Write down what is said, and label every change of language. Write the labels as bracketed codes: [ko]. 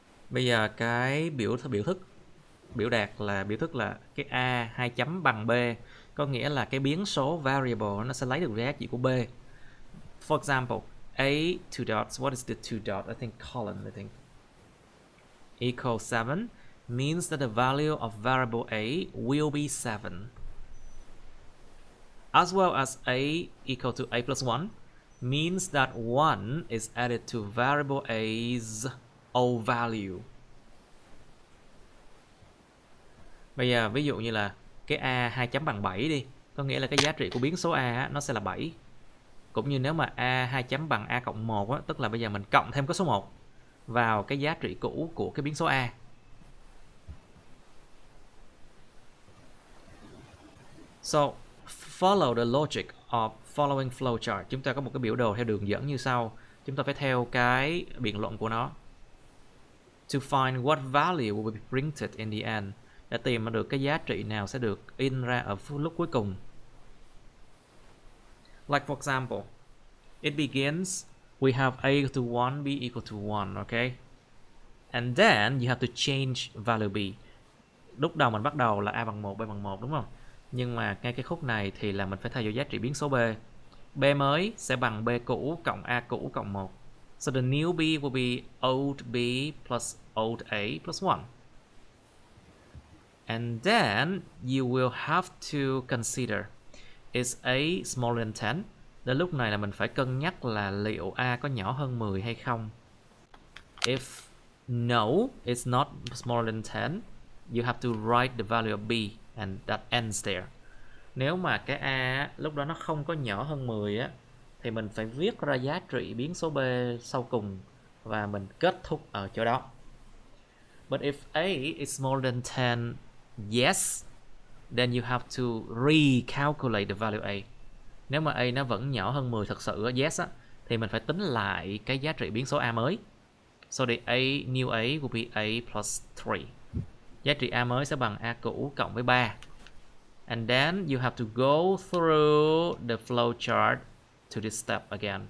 [vi] Bây giờ cái biểu đạt là biểu thức là cái A 2 chấm bằng B, có nghĩa là cái biến số variable nó sẽ lấy được giá trị của B. [en] For example, A two dots. What is the two dot? I think colon. I think equals 7 means that the value of variable A will be 7. As well as A equal to A plus 1 means that 1 is added to variable A's O value. [vi] Bây giờ ví dụ như là cái A 2 chấm bằng 7 đi, có nghĩa là cái giá trị của biến số A á, nó sẽ là 7. Cũng như nếu mà A 2 chấm bằng A cộng 1 á, tức là bây giờ mình cộng thêm cái số 1 vào cái giá trị cũ của cái biến số A. [en] So follow the logic of following flowchart. [vi] Chúng ta có một cái biểu đồ theo đường dẫn như sau. Chúng ta phải theo cái biện luận của nó. [en] To find what value will be printed in the end. [vi] Để tìm được cái giá trị nào sẽ được in ra ở lúc cuối cùng. [en] Like for example, it begins, we have A equal to 1, B equal to 1, okay? And then you have to change value B. [vi] Lúc đầu mình bắt đầu là A bằng 1, B bằng 1, đúng không? Nhưng mà ngay cái khúc này thì là mình phải thay đổi giá trị biến số B. B mới sẽ bằng B cũ cộng A cũ cộng 1. [en] So the new B will be old B plus old A plus 1. And then you will have to consider, is A smaller than 10? [vi] Đến lúc này là mình phải cân nhắc là liệu A có nhỏ hơn 10 hay không. [en] If no, it's not smaller than 10, you have to write the value of B and that ends there. [vi] Nếu mà cái A lúc đó nó không có nhỏ hơn 10 á, thì mình phải viết ra giá trị biến số B sau cùng và mình kết thúc ở chỗ đó. [en] But if A is smaller than 10, yes, then you have to recalculate the value A. [vi] Nếu mà A nó vẫn nhỏ hơn 10 thật sự, yes á, thì mình phải tính lại cái giá trị biến số A mới. So the new A will be A plus 3. Giá trị A mới sẽ bằng A cũ cộng với 3. [en] And then you have to go through the flow chart to this step again.